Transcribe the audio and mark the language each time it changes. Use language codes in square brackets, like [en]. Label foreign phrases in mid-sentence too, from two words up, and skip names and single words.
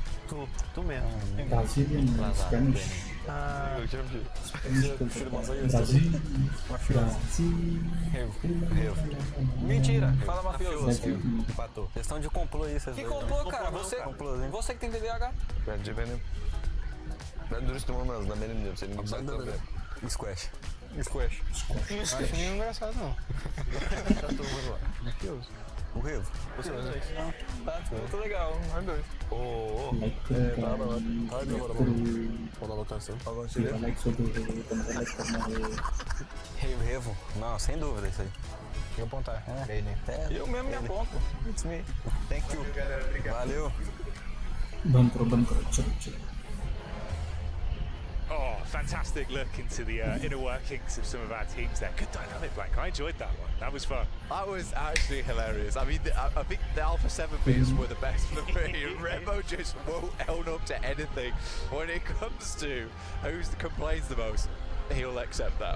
[pt] Tu mesmo. [en] Brazilian, Spanish. [pt] Eu te amo. Brasil. Revo. Mentira. Fala mafioso. Empatou. Questão de complô aí, vocês. Que complô, cara? Você que tem TDAH. [tr] Bence benim. Ben dürüst olmam lazım. Ben benim diyorum. Senin yükseltmem. [pt] Squash. Squash. Acho meio engraçado, não. O Revo. Você não sei. Tá, muito legal. Nós dois. [tr] Hadi ona bakarsın. [pt] Revo. Não, sem dúvida isso aí. Vou apontar. Eu mesmo me aponto. [en] It's me. Thank you. [pt] Valeu. Banco, [en] Oh, fantastic look into the inner workings of some of our teams there. Good dynamic, Blank. I enjoyed that one. That was fun. That was actually hilarious. I mean, I think the Alpha 7 beers were the best for me. Remo just won't own up to anything. When it comes to who complains the most, he'll accept that.